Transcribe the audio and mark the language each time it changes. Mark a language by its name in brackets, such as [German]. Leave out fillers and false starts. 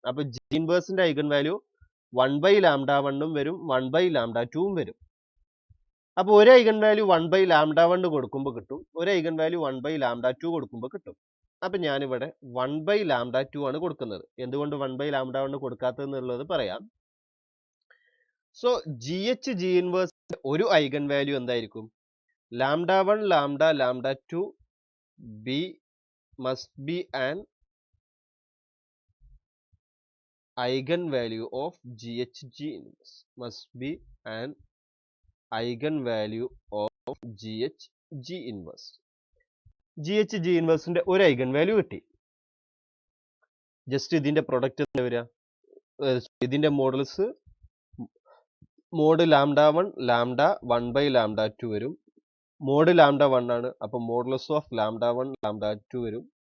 [Malayalam] അപ്പൊ G ഇൻവേഴ്സിന്റെ eigen value 1 λ1 ഉം വരും, 1 λ2 ഉം വരും. അപ്പൊ ഒരു ഐഗൺ വാല്യൂ 1 λ1 കൊടുക്കുമ്പോൾ കിട്ടും, ഒരു ഐഗൺ വാല്യൂ 1 λ2 കൊടുക്കുമ്പോൾ കിട്ടും. അപ്പൊ ഞാനിവിടെ 1 λ2 ആണ് കൊടുക്കുന്നത്. എന്തുകൊണ്ട് 1 λ1 കൊടുക്കാത്തത് എന്നുള്ളത് പറയാം. [English] so GH G inverse [Malayalam] ഒരു ഐഗൺ വാല്യൂ എന്തായിരിക്കും, [English] λ1 λ2 B must be an eigenvalue of GH G inverse, must be an eigenvalue of of G H G inverse. [Malayalam] G H G ഇൻവേഴ്സിന്റെ ഒരു ഐഗൺ വാല്യൂ കിട്ടി. ജസ്റ്റ് ഇതിന്റെ product എന്താ വരിക, ഇതിന്റെ models mode lambda 1 lambda 1 lambda 2 വരും. Mode lambda 1 ആണ്, അപ്പൊ modulus of lambda 1 lambda 2 വരും.